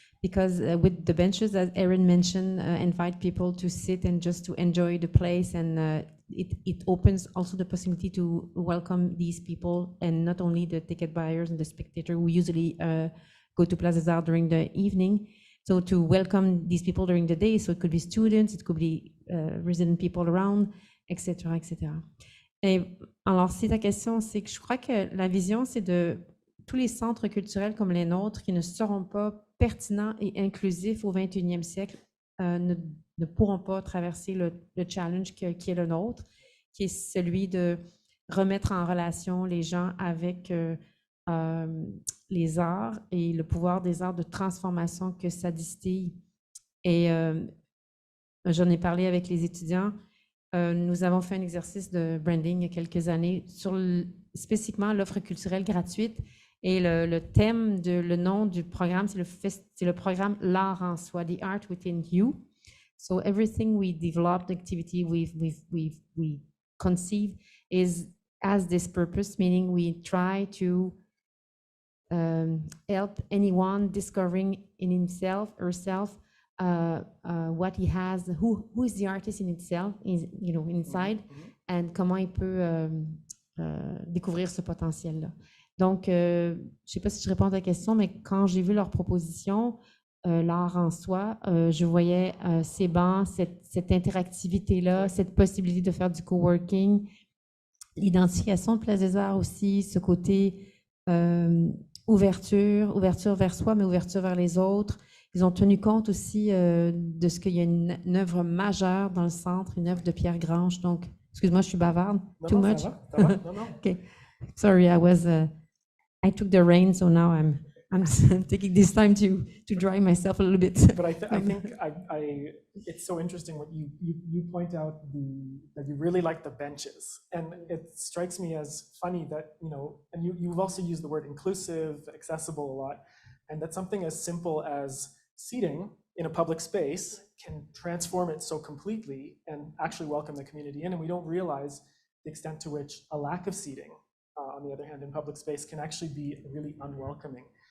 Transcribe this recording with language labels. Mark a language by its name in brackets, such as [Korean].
[English] because with the benches, as Erin mentioned, invite people to sit and just to enjoy the place, and it opens also the possibility to welcome these people, and not only the ticket buyers and the spectator who usually go to Place des Arts during the evening, So to welcome these people during the day, so it could be students, it could be resident people around, etc., etc. [French] Et alors, si ta question, c'est que je crois que la vision, c'est de tous les centres culturels comme les nôtres qui ne seront pas pertinents et inclusifs au 21e siècle ne pourront pas traverser le challenge qui est le nôtre, qui est celui de remettre en relation les gens avec les arts et le pouvoir des arts de transformation que ça distille. Et j'en ai parlé avec les étudiants. Nous avons fait un exercice de branding il y a quelques années sur spécifiquement l'offre culturelle gratuite. Et le thème, le nom du programme, c'est le programme L'art en soi, [English] The Art Within You. So everything we developed, activity we conceive has this purpose, meaning we try to help anyone discovering in himself, herself, what he has, who is the artist in itself, inside, and [French] comment il peut découvrir ce potentiel-là. Donc, je ne sais pas si je réponds à ta question, mais quand j'ai vu leur proposition, l'art en soi, je voyais ces bancs, cette interactivité-là, cette possibilité de faire du coworking, l'identification de Place des Arts aussi, ce côté ouverture vers soi, mais ouverture vers les autres. Ils ont tenu compte aussi de ce qu'il y a une œuvre majeure dans le centre, une œuvre de Pierre Grange. Donc, excuse-moi, je suis bavarde. [English] Too much? [French] Ça va. Non. [English] Okay. Sorry, I took the reins, so now I'm taking this time to dry myself a little bit. But I think it's so interesting what you point out that you really like the benches, and it strikes me as funny that and you've also used the word inclusive, accessible a lot, and that something as simple as seating in a public space can transform it so completely and actually welcome the community in, and we don't realize the extent to which a lack of seating, on the other hand, in public space can actually be really unwelcoming.